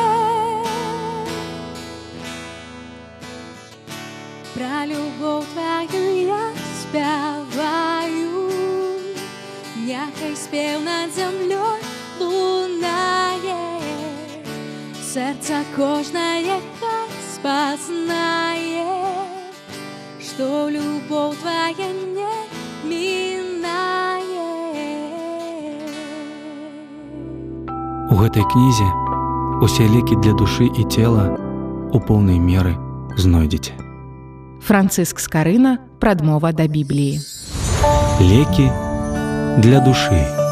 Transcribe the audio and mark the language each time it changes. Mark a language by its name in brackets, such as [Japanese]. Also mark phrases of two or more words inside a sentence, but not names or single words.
[Ukrainian] Про любов твою я співаю, нехай спів над землею лунає, серце кожне хай спознає, що любов твоя не минає. [Belarusian] У гэтай кнізе усе лекі для душы і цела у поўнай меры знойдзеце. Францыск Скарына, прадмова да Бібліі. Лекі для душы.